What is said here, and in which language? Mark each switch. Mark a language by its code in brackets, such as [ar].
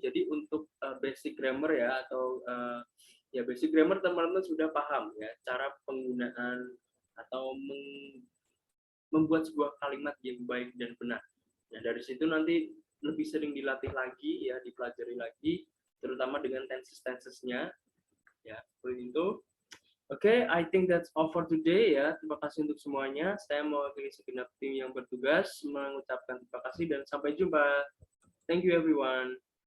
[id] Jadi untuk basic grammar ya atau ya basic grammar teman-teman sudah paham ya cara penggunaan atau membuat sebuah kalimat yang baik dan benar. Nah dari situ nanti lebih sering dilatih lagi ya, dipelajari lagi, terutama dengan tenses-tensesnya ya seperti itu. [en] Oke, I think that's all for today ya. [id] Terima kasih untuk semuanya. Saya mewakili segenap tim yang bertugas mengucapkan terima kasih dan sampai jumpa. [en] Thank you everyone.